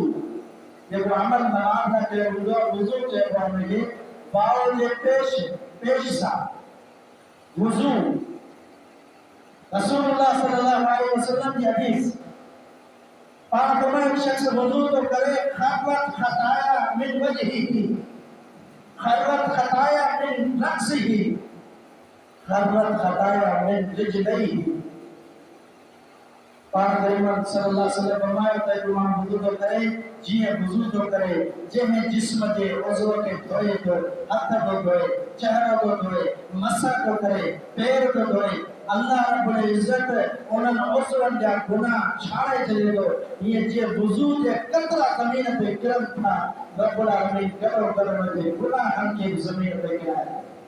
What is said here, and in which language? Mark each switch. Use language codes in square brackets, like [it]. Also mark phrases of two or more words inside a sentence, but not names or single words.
[sd] जेको अमल नमाज़ में कयो हूंदो आहे, वुज़ू चइबो आहे हुनखे, वाउ जे पेश सां वुज़ू। रसूलुल्लाह [ar] صلى الله عليه وسلم [sd] जी हदीस, पाण फरमायो शख़्स वुज़ू तो करे, [ar] خرجت خطايا من وجهه خرجت خطايا من رأسه خرجت خطايا من رجليه. [sd] पाण करीम [ar] صلى الله عليه وسلم [sd] फरमायो त हिकु माण्हू वुज़ू थो करे, जीअं वुज़ू थो करे, जंहिं जिस्म जे उज़व खे धोए थो, हथ थो धोए, चहिरो थो धोए, मसह थो करे, पेर थो धोए, अल्लाह [ar] رب العزة [sd] उन्हनि उज़वनि जा गुनाह छाड़े छॾे थो। हीअं जीअं वुज़ू जे कतरा ज़मीन ते किरनि था, [ar] رب العالمين [sd] गॾो गॾु हुनजे गुनाहनि खे बि ज़मीन ते किराए।